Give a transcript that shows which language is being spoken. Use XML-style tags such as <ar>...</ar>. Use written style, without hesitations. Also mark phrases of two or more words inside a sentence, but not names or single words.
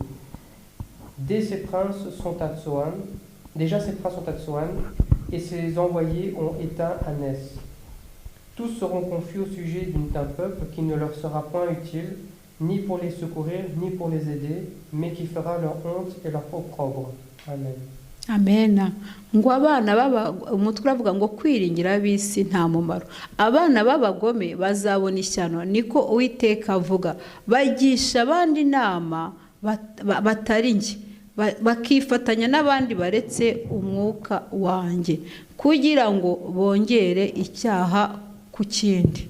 <fr>Déjà ses princes sont à Tsoan et ses envoyés ont éteint Anès. Tous seront confus au sujet d'un peuple qui ne leur sera point utile, ni pour les secourir, ni pour les aider, mais qui fera leur honte et leur opprobre. Amen. Amen.</fr> <rw>Ngo abana baba umutwe uravuga ngo kwiringira ab'isi nta mumaro. Abana b'abagome bazabona ishyano, niko Uwiteka avuga. Bagisha abandi inama batari njye, bakifatanya n'abandi baretse umwuka wanjye, kugira ngo bongere icyaha ku kindi.</rw>